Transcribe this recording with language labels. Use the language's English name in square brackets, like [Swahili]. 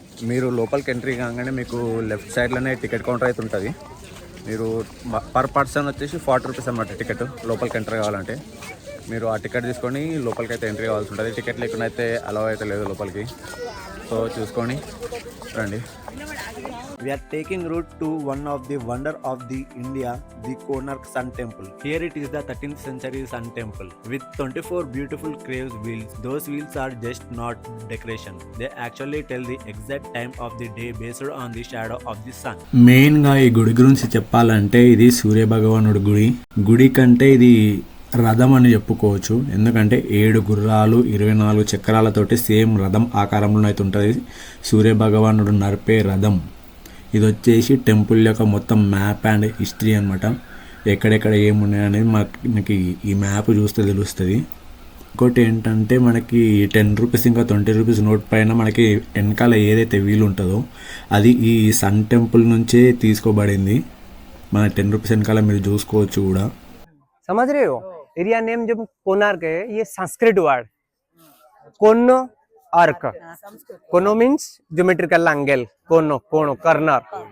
[Telugu] మీరు లోపలికి ఎంట్రీ కాగానే మీకు లెఫ్ట్ సైడ్లోనే టికెట్ కౌంటర్ అయితే ఉంటుంది. మీరు పర్ పర్సన్ వచ్చేసి 40 రూపీస్ అన్నమాట టికెట్ లోపలికి ఎంటర్ కావాలంటే. మీరు ఆ టికెట్ తీసుకొని లోపలికి అయితే ఎంట్రీ కావాల్సి ఉంటుంది. టికెట్ లేకుండా అయితే అలౌ అయితే లేదు లోపలికి. సో చూసుకొని రండి. [English] We are taking route to one of the wonder of the India, the Konark Sun Temple. Here it is the 13th century Sun Temple with 24 beautiful carved wheels. Those wheels are just not decoration. They actually tell the exact time of the day based on the shadow of the sun. [Telugu] Main గా ఈ గుడి గురించి చెప్పాలంటే ఇది సూర్య భగవానుడి గుడి కంటే ఇది రథం అని చెప్పుకోవచ్చు. ఎందుకంటే 7 గుర్రాలు 24 చక్రాలతోటి సేమ్ రథం ఆకారంలో అయితే ఉంటుంది సూర్య భగవానుడు నడిపే రథం. ఇది వచ్చేసి టెంపుల్ యొక్క మొత్తం మ్యాప్ అండ్ హిస్టరీ అనమాట. ఎక్కడెక్కడ ఏమున్నాయి అనేది మనకి ఈ మ్యాప్ చూస్తే తెలుస్తుంది. ఇంకోటి ఏంటంటే మనకి 10 రూపీస్ ఇంకా 20 రూపీస్ నోట్ పైన మనకి వెనకాల ఏదైతే వీలు ఉంటుందో అది ఈ సన్ టెంపుల్ నుంచే తీసుకోబడింది. మన 10 రూపీస్ వెనకాల మీరు చూసుకోవచ్చు కూడా. [Hindi] समझ रहे हो। एरिया नेम जब कोणार्क है, ये संस्कृत वर्ड कोनो आर्क। कोनो मीन्स ज्योमेट्रिकल एंगल, कोनो कोनो कर्नर।